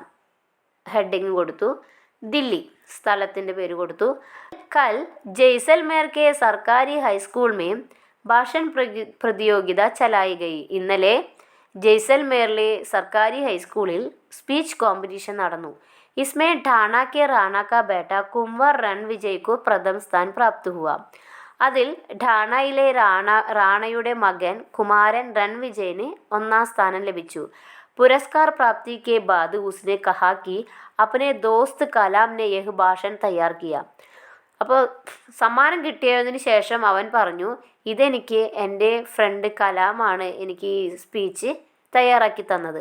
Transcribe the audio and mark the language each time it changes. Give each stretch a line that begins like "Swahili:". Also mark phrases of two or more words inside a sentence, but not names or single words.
Malayalam: ഹെഡിങ് കൊടുത്തു. ദില്ലി, സ്ഥലത്തിൻ്റെ പേര് കൊടുത്തു.
Hindi: कल जैसलमेर के सरकारी हाईस्कूल में भाषण प्रतियोगिता चलाई गई.
Malayalam: ഇന്നലെ ജയ്സൽമേറിലെ സർക്കാരി ഹൈസ്കൂളിൽ
English: speech competition
Malayalam: നടന്നു.
Hindi: इसमें ढाणा के राणा का बेटा कुंवर रण विजय को प्रथम स्थान प्राप्त हुआ.
Malayalam: അതിൽ ഠാണയിലെ റാണയുടെ മകൻ കുമാരൻ റൺ വിജയന് ഒന്നാം സ്ഥാനം ലഭിച്ചു.
Hindi: पुरस्कार प्राप्ति के बाद उसने कहा कि अपने दोस्त कलाम ने यह भाषण तैयार किया.
Malayalam: അപ്പോൾ സമ്മാനം കിട്ടിയതിന് ശേഷം അവൻ പറഞ്ഞു, ഇതെനിക്ക് എൻ്റെ ഫ്രണ്ട് കലാമാണ് എനിക്ക് ഈ സ്പീച്ച് തയ്യാറാക്കി തന്നത്.